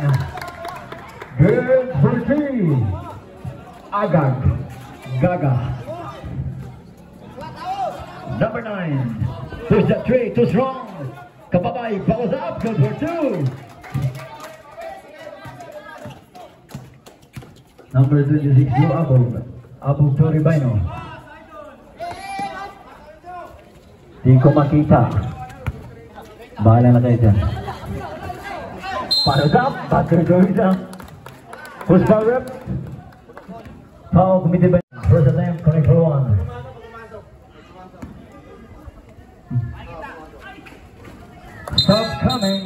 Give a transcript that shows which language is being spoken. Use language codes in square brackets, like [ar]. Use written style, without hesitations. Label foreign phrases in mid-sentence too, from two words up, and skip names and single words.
[en] Good for 3. Agag. Gaga. Number 9. Push that 3. Too strong. Kababay follows up. Good for 2. Number 26 to Abo. Abo to Ribino. [tl] Di ko makita. Bahala na kayo dyan. [en] Follows up. Backer goes up. Push power up. Foul committed by first attempt. Connect for 1. Stop coming.